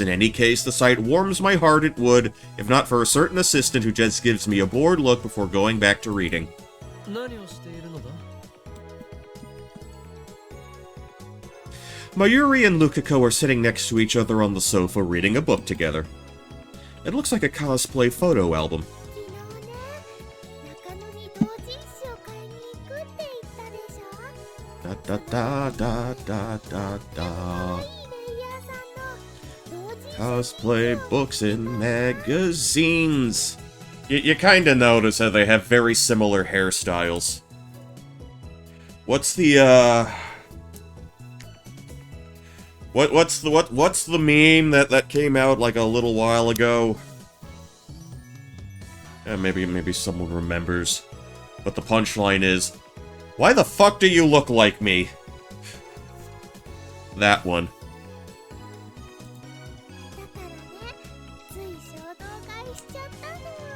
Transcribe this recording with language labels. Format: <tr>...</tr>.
<en>In any case, the sight warms my heart. It would, if not for a certain assistant who just gives me a bored look before going back to reading.</en> <ja>何をしているのだ?</ja> <en>Mayuri and Lukaku are sitting next to each other on the sofa reading a book together. It looks like a cosplay photo album.</en> <ja>昨日ね、中野に同人誌を買いに行くって言ったでしょ。 Da da da da da da. いいレイヤーさんの同人誌</ja> <en>Cosplay books and magazines. You kinda notice how they have very similar hairstyles. What's the What's the meme that came out like a little while ago? Maybe someone remembers. But the punchline is, why the fuck do you look like me? That one.</en> <ja>だからね、つい衝動買いしちゃったの。</ja>